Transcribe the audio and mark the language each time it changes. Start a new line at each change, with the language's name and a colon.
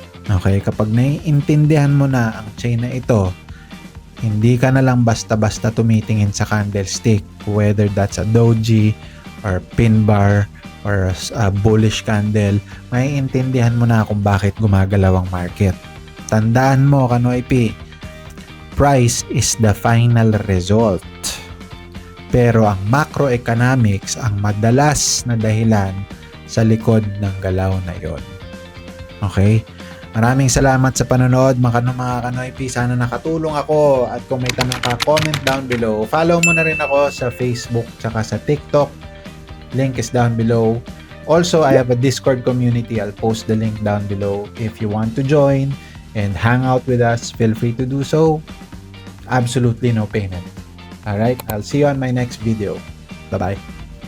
Filipino: Okay, kapag naiintindihan mo na ang chain na ito, hindi ka na lang basta-basta tumitingin sa candlestick,
English: whether that's a doji or pin bar or a bullish candle,
Filipino: maiintindihan mo na kung bakit gumagalaw ang market. Tandaan mo,
English: Kanoy P, price is the final result.
Filipino: Pero ang macroeconomics ang madalas na dahilan sa likod ng galaw na yon. Okay? Maraming salamat sa panonood mga Kanoy P. Sana nakatulong ako at kung may tanong ka,
English: comment down below.
Filipino: Follow mo na rin ako sa Facebook tsaka sa TikTok.
English: Link is down below. Also, I have a Discord community. I'll post the link down below. If you want to join and hang out with us, feel free to do so. Absolutely no payment. Alright, I'll see you on my next video. Bye-bye.